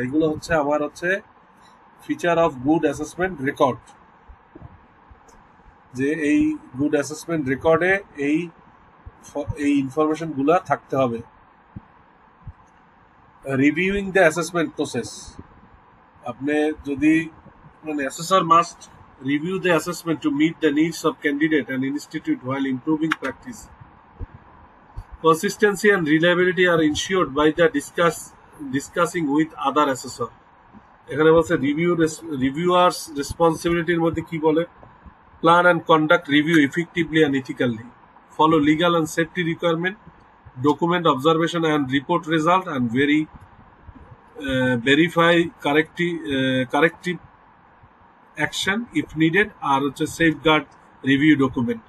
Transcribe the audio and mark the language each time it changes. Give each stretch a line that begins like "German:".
Bangla: এগুলো হচ্ছে আমার feature of good assessment record, যে এই গুড অ্যাসেসমেন্ট রেকর্ডে এই ইনফরমেশন গুলা থাকতে হবে।
English: reviewing the assessment process,
Bangla: আপনি যদি
English: Assessor must review the assessment to meet the needs of candidate and institute while improving practice. Consistency and reliability are ensured by the discussing with other assessor.
Bangla: এখানে বলছে reviewers রেসপন্সিবিলিটির মধ্যে কি বলে,
English: plan and conduct review effectively and ethically, follow legal and safety requirement, document observation and report result, and verify corrective action if needed,
Bangla: আর হচ্ছে safeguard review document.